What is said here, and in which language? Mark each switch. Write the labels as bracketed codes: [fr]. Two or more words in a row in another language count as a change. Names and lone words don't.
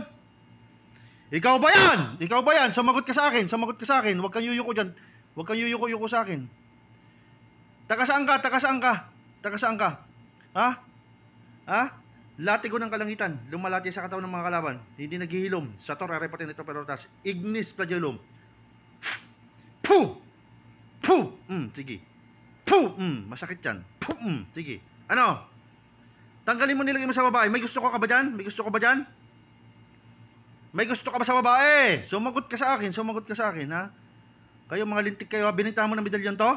[tl] Ikaw ba yan? Sumagot ka sa akin. Huwag kang yuyuko dyan. Huwag kang yuyuko sa akin. Taga saan ka? Ha? Latigo ng kalangitan, lumalati sa katawan ng mga kalaban, hindi naghihilom, sa [la] tor arepatin ito pelotas, ignis flagellum. Puh! [tl] Sige. Puh! Masakit yan. Puh! Sige. Ano? Tanggalin mo, nilagay mo sa babae. May gusto ka ba dyan? May gusto ka ba sa babae? Sumagot ka sa akin, ha? Kayo mga lintik kayo, binitahan mo ng medalyon to?